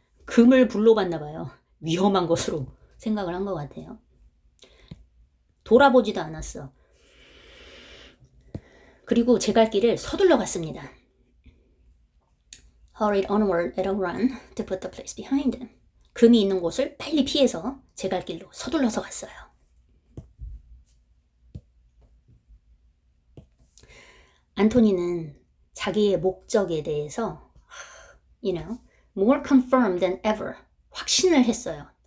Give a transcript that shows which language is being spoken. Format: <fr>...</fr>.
<ko>금을 불로 봤나 봐요. 위험한 것으로 생각을 한 것 같아요. 돌아보지도 않았어. 그리고 제 갈 길을 서둘러 갔습니다.</ko> <en>Hurried onward at a run to put the place behind him.</en> <ko>금이 있는 곳을 빨리 피해서 제 갈 길로 서둘러서 갔어요. 안토니는 자기의 목적에 대해서 more confirmed than ever 확신을 했어요.</ko>